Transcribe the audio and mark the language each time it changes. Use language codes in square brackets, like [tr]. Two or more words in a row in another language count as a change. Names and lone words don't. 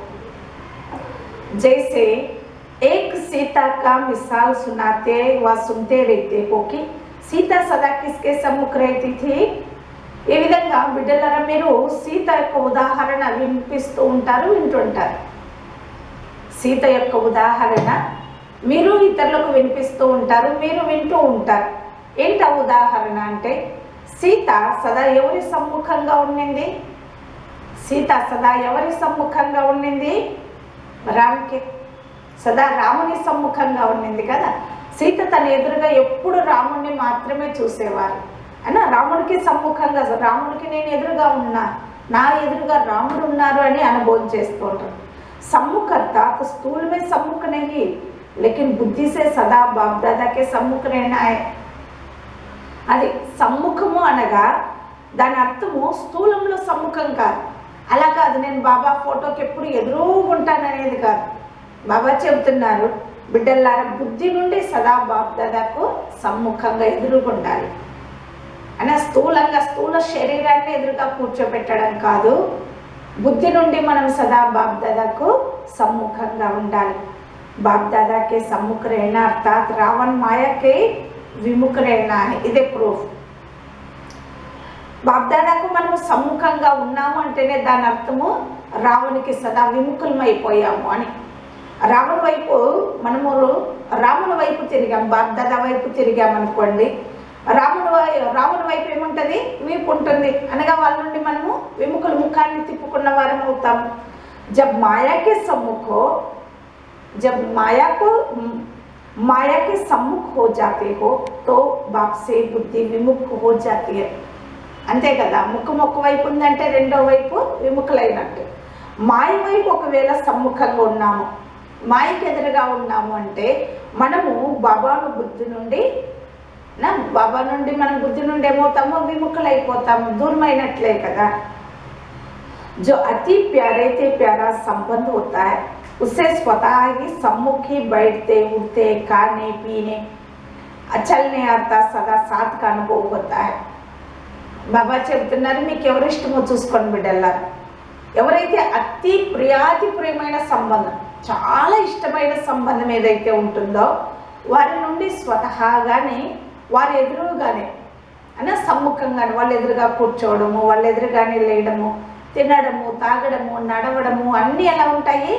[hi] जैसे एक सीता का मिसाल सुनाते व सुनते रहते हो कि सीता सदा किसके सम्मुख रहती थी. [te] ఈ విధంగా బిడ్డలారా మీరు సీత యొక్క ఉదాహరణ వినిపిస్తూ ఉంటారు, వింటుంటారు. సీత యొక్క ఉదాహరణ మీరు ఇతరులకు వినిపిస్తూ ఉంటారు, మీరు వింటూ ఉంటారు. ఏంటి ఆ ఉదాహరణ అంటే, సీత సదా ఎవరి సమ్ముఖంగా ఉండింది? సీత సదా ఎవరి సమ్ముఖంగా ఉండింది? రాముకి, సదా రాముని సమ్ముఖంగా ఉండింది కదా. సీత తన ఎదురుగా ఎప్పుడు రాముణ్ణి మాత్రమే చూసేవారు అన్న, రాముడికి సమ్ముఖంగా, రాముడికి నేను ఎదురుగా ఉన్నా, నా ఎదురుగా రాముడు ఉన్నారు అని అనుభవం చేస్తూ ఉంటారు. [hi] సమ్ముఖ अर्थात स्थूल में सम्मुख नहीं लेकिन बुद्धि से सदा बाप दादा के सम्मुख रहना है. [te] అది సమ్ముఖము అనగా దాని అర్థము స్థూలంలో సమ్ముఖం కాదు. అలా కాదు, నేను బాబా ఫోటోకి ఎప్పుడు ఎదురుగుంటాననేది కాదు. బాబా చెబుతున్నారు, బిడ్డలారా బుద్ధి నుండి సదా బాప్ దాదాకు సమ్ముఖంగా ఎదురుగుండాలి అనే, స్థూలంగా స్థూల శరీరాన్ని ఎదురుగా కూర్చోబెట్టడం కాదు, బుద్ధి నుండి మనం సదా బాప్ దాదాకు సమ్ముఖంగా ఉండాలి. [hi] बाप दादा के सम्मुख रहना अर्थात रावण माया के విముఖ रहना है. [te] ఇదే ప్రూఫ్. బాప్దాదాకు మనము సమ్ముఖంగా ఉన్నాము అంటేనే దాని అర్థము రావణునికి సదా విముఖులమైపోయాము అని. రావణు వైపు మనము రాముని వైపు తిరిగాం, బాప్దాదా వైపు తిరిగామనుకోండి, రాముని వైపు ఏముంటుంది? వీపు ఉంటుంది అనగా వాళ్ళ నుండి మనము విముఖుల ముఖాన్ని తిప్పుకున్న వారం అవుతాము. [hi] जब माया के सम्मुखो, जब माया के सम्मुख हो जाते हो तो बाप से बुद्धि विमुख हो जाती है. [te] అంతే కదా, ముఖం ఒక వైపు ఉందంటే రెండో వైపు విముఖులైనట్టు. మాయ వైపు ఒకవేళ సమ్ముఖంగా ఉన్నాము, మాయకి ఎదురుగా ఉన్నాము అంటే మనము బాబా నుండి మనం బుద్ధి నుండి ఏమవుతామో విముఖులైపోతాము, దూరమైనట్లే కదా. [hi] जो अति प्यारे से प्यारा संबंध होता है उससे स्वतः ही सम्मुख ही बैठते उठते खाने पीने चलने आता सदा साथ का अनुभव होता है. [te] బాబా చెబుతున్నారు, మీకు ఎవరు ఇష్టమో చూసుకోండి బిడ్డలారా. ఎవరైతే అతి ప్రియమైన సంబంధం, చాలా ఇష్టమైన సంబంధం ఏదైతే ఉంటుందో వారి నుండి స్వతహాగానే వారి ఎదురుగానే అన్న సమ్ముఖంగానే వాళ్ళ ఎదురుగా కూర్చోవడము, వాళ్ళ ఎదురుగానే లేయడము, తినడము, తాగడము, నడవడము అన్నీ ఎలా ఉంటాయి?